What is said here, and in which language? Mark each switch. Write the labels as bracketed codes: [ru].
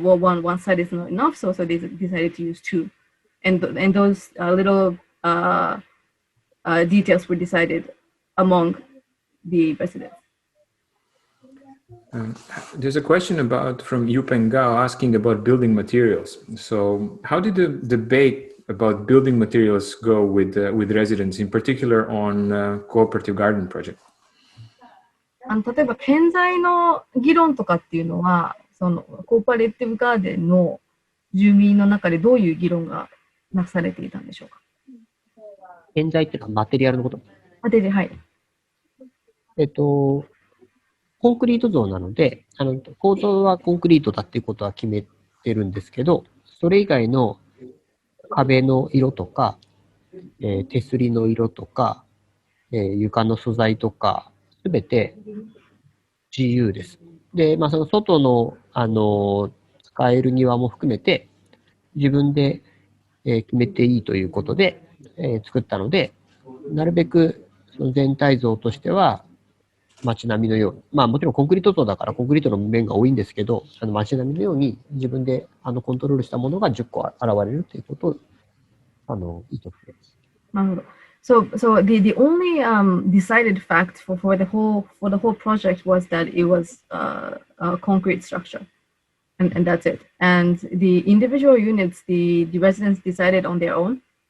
[en] Well, one side is not enough. So they decided to use 2, and those little details were decided among the residents. There's a question from Yupeng Gao asking about building materials. So how did the debate about building materials go with residents, in particular on cooperative garden project? [ja] 例えば建材の議論とかっていうのは、そのコーパレーティブガーデンの住民の中でどういう議論がなされていたんでしょうか。建材っていうのはマテリアルのこと？マテリアル、はい。コンクリート像なので、構造はコンクリートだっていうことは決めてるんですけど、それ以外の壁の色とか、手すりの色とか、床の素材とか、すべて自由です。で、その外の、使える庭も含めて、自分で、決めていいということで、作ったので、なるべくその全体像としては、街並みのように、もちろんコンクリート像だからコンクリートの面が多いんですけど、街並みのように自分でコントロールしたものが10個現れるということを意図しています。なるほど。 [en] So the only decided fact for the whole project was that it was a concrete structure, and that's it. And the individual units, the residents decided on their own.